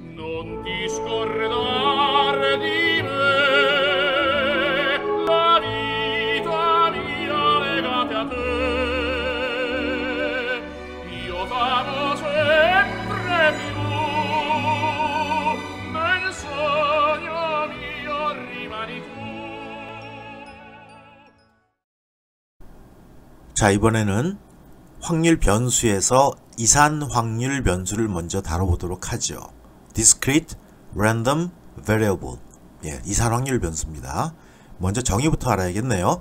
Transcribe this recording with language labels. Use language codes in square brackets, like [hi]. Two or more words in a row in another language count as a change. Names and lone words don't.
[it] Non ti scordar di me, la vita mia legata a te. Io t'amo sempre più, nel sogno mio rimani tu. [ko] 자, 이번에는 확률 변수에서 이산 확률 변수를 먼저 다뤄보도록 하죠. [en] Discrete Random Variable. [ko] 예, 이산 확률 변수입니다. 먼저 정의부터 알아야겠네요.